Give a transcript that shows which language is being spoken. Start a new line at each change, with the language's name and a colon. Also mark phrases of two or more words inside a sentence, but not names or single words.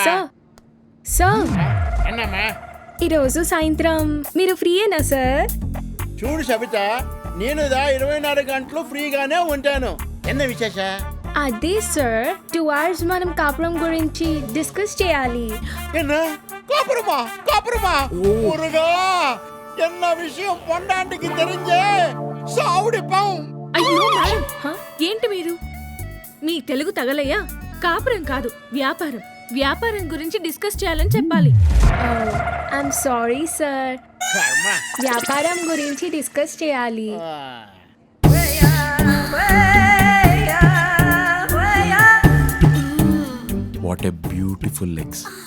Telugu: సార్ అన్నమ్మా ఈరోజు సాయంత్రం మీరు ఫ్రీయేనా సార్? చూడు సబిత, నేను 24 గంటలు ఫ్రీగానే ఉంటాను.
Tamil: என்ன விசேஷ?
Telugu: అదే సార్ 2 hours మనం కాపురం గురించి డిస్కస్ చేయాలి.
Tamil: என்ன காப்புறமா காப்புறமா முருகா என்ன விஷயம் பொண்டாண்டிக்கு தெரிஞ்சே சாவுடிப்போம்.
Telugu: అయ్యో మేడం, ఏంటి మీరు? మీ తెలుగు తగలయ్యా? కాపురం కాదు, వ్యాపారం. వ్యాపారం గురించి డిస్కస్ చేయాలని చెప్పాలి.
English: I'm sorry sir,
Telugu: కర్మ. వ్యాపారం గురించి డిస్కస్ చేయాలి.
English: What a beautiful legs.